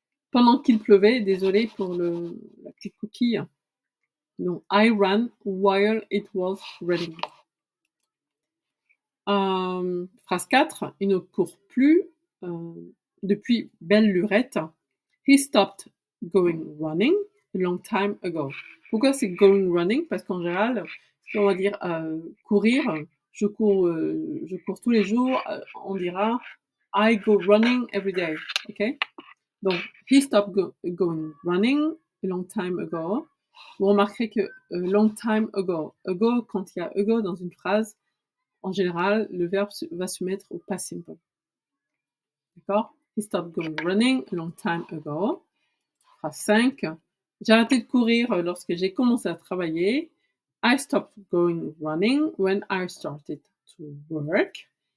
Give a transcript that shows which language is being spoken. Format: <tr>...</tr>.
<fr>Pendant qu'il pleuvait, désolé pour la petite coquille.</fr> <en>Donc, I ran while it was raining.</en> <fr>Phrase 4, il ne court plus depuis belle lurette.</fr> <en>He stopped going running a long time ago.</en> <fr>Pourquoi c'est going running? Parce qu'en général, si on va dire courir, je cours tous les jours, on dira</fr> <en>I go running every day.</en> <fr>Ok?</fr> <en>Donc, he stopped going running a long time ago.</en> <fr>Vous remarquerez que long time ago, quand il y a ago dans une phrase, en général, le verbe va se mettre au past simple. D'accord?</fr> <en>He stopped going running a long time ago.</en> <fr>Phrase 5. J'ai arrêté de courir lorsque j'ai commencé à travailler.</fr> <en>I stopped going running when I started to work.</en>